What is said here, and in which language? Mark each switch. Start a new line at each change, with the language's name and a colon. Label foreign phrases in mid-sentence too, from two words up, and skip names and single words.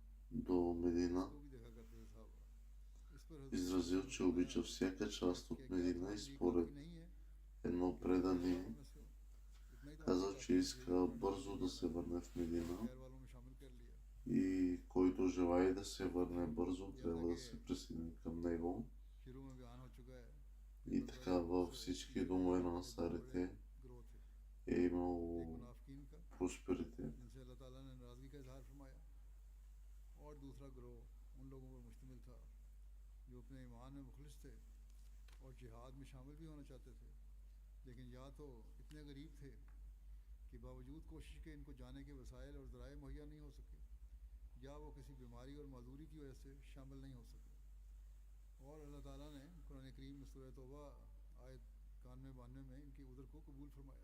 Bulgarian: до Медина,
Urdu: وہ بھی دیکھا کرتے تھے صاحب اس پر
Bulgarian: изразил, че обича всяка част от Медина и според
Urdu: نہیں ہے
Bulgarian: едно предание
Urdu: میں سے اتنا ہی تو
Bulgarian: казал, че иска бързо да се върне в Медина
Urdu: خیر والوں میں شامل کر لیا
Bulgarian: и който желае да се върне бързо, трябва да се присъедини към него.
Urdu: شروع میں بیان ہو چکا ہے
Bulgarian: И така във всички домове на ансарите
Urdu: گروتھ ہے
Bulgarian: е имало
Urdu: ایک منافقین کا
Bulgarian: просперитет.
Urdu: جن سے اللہ تعالیٰ نے ناراضگی کا اظہار فرمایا اور دوسرا گروہ ان لوگوں پر مشتمل تھا جو اپنے ایمان میں مخلص تھے اور جہاد میں شامل بھی ہونا چاہتے تھے لیکن یا تو اتنے غریب تھے کہ باوجود کوشش کے ان کو جانے کے وسائل اور ذرائع مہیا نہیں ہو سکے یا وہ کسی بیماری اور معذوری کی وجہ سے شامل نہیں ہو سکے اور اللہ تعالیٰ نے قرآن کریم میں سورہ توبہ آیت 91 میں ان کی عذر کو قبول فرمایا.